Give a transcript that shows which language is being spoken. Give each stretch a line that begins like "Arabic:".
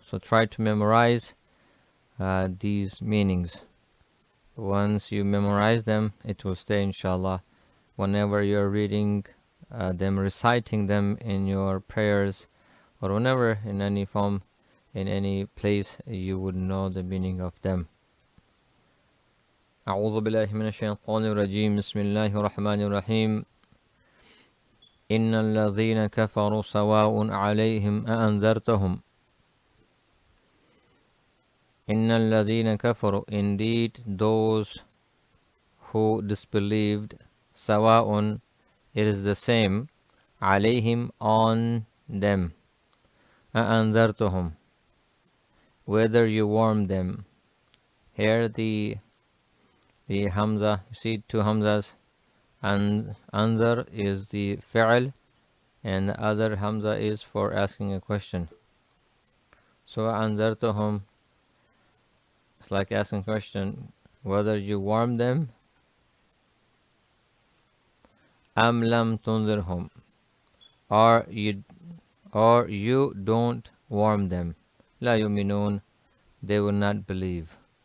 English: So try to memorize these meanings. Once you memorize them, it will stay inshallah. Whenever you're reading them, reciting them in your prayers, or whenever in any form, in any place, you would know the meaning of them.
Arabic: أعوذ بالله من الشيطان الرجيم بسم الله الرحمن الرحيم إن الذين كفروا سواء عليهم أأنذرتهم إن الذين كفروا,
English: indeed those who disbelieved,
Arabic: سواء,
English: it is the same,
Arabic: عليهم,
English: on them,
Arabic: أأنذرتهم,
English: whether you warn them. Here the Hamza, you see 2 Hamzas, and anzar is the fi'l and the other Hamza is for asking a question. So anzartuhum, it's like asking a question, whether you warn them, am lam tunzirhum, or you don't warn them, la yu'minun, they will not believe.